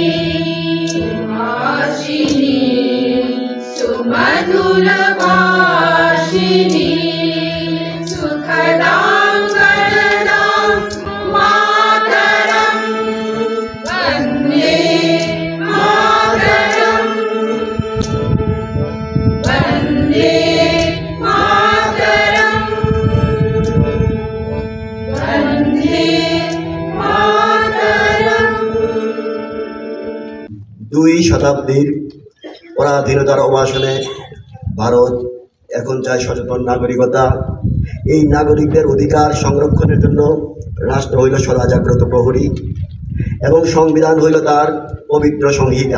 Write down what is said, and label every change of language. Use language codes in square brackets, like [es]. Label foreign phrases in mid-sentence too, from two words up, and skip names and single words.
[sa] भाषिणी सुमधुर भाषिणी सुखदां वरदां मातरं वन्दे मातरं वन्दे मातरं वन्दे मातरं। [bn] দুই শতাব্দীর পরাধীনতার অবাসনে ভারত এখন চায় সচেতন নাগরিকতা। এই নাগরিকদের অধিকার সংরক্ষণের জন্য রাষ্ট্র হইল সদা জাগ্রত প্রহরী এবং সংবিধান হইল তার পবিত্র সংহিতা।